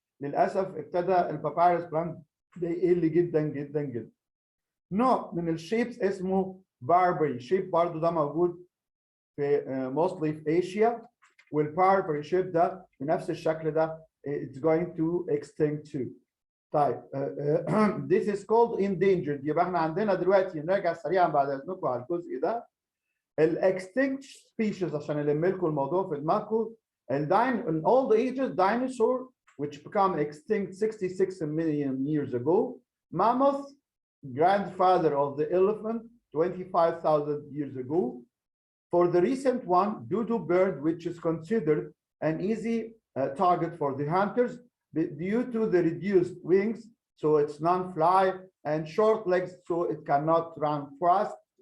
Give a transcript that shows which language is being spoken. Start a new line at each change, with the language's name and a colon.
Arabic: للأسف ابتدى البابايروس بلانت ده يقل جدا جدا جدا. نوع من الشيبس اسمه باربري شيب برضو ده موجود في mostly في Asia والباربري شيب ده بنفس الشكل ده
English: it's going to extinct too.
Arabic: طيب
English: this is called endangered.
Arabic: يبقى احنا عندنا دلوقتي نرجع سريعا بعد اذنكم على الجزء ده. الاكستنكت species عشان الم لكم الموضوع في دماغكم.
English: In all the ages dinosaur which become extinct 66 million years ago. Mammoth, grandfather of the elephant 25,000 years ago. For the recent one, dodo bird, which is considered an easy target for the hunters due to the reduced wings, so it's non-fly, and short legs, so it cannot run fast.